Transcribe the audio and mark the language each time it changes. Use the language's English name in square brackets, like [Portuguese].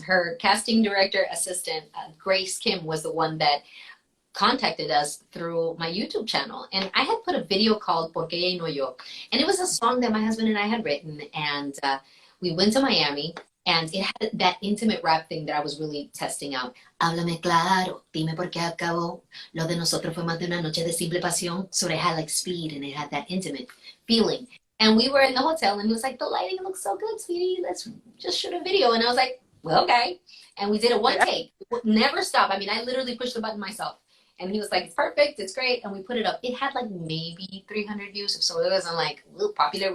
[English] Her casting director assistant, Grace Kim, was the one that contacted us through my YouTube channel. And I had put a video called Porque ella y no yo. And it was a song that my husband and I had written. And we went to Miami and it had that intimate rap thing that I was really testing out. [Spanish] Háblame claro, dime por qué acabó. Lo de nosotros fue más de una noche de simple pasión. [English] So it had like speed and it had that intimate feeling. And we were in the hotel and he was like, the lighting looks so good, sweetie. Let's just shoot a video. And I was like, well, okay. And we did a one take. Never stop. I mean, I literally pushed the button myself. And he was like, it's perfect, it's great. And we put it up. It had like maybe 300 views. So it wasn't like real popular.